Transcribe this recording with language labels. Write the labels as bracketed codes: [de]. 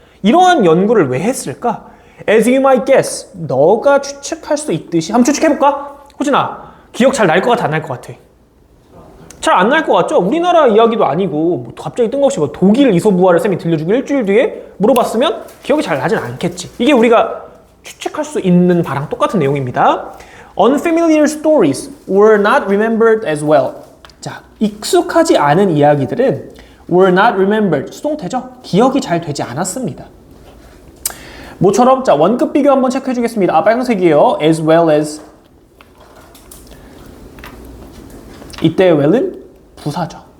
[ko] 이러한 연구를 왜 했을까? [en] As you might guess, [ko] 너가 추측할 수 있듯이 한번 추측해볼까? 호진아, 기억 잘 날 것 같아, 안 날 것 같아? 잘 안 날 것 같죠? 우리나라 이야기도 아니고 뭐 갑자기 뜬금없이 뭐 독일 이솝우화를 쌤이 들려주고 일주일 뒤에 물어봤으면 기억이 잘 나진 않겠지. 이게 우리가 추측할 수 있는 바랑 똑같은 내용입니다. [en] Unfamiliar stories were not remembered as well. [ko] 자, 익숙하지 않은 이야기들은 [en] were not remembered. [ko] 수동태죠? 기억이 잘 되지 않았습니다. 뭐처럼? 자, 원급 비교 한번 체크해 주겠습니다. 아, 빨간색이에요. [en] as well as. [ko] 이때 well은 부사죠.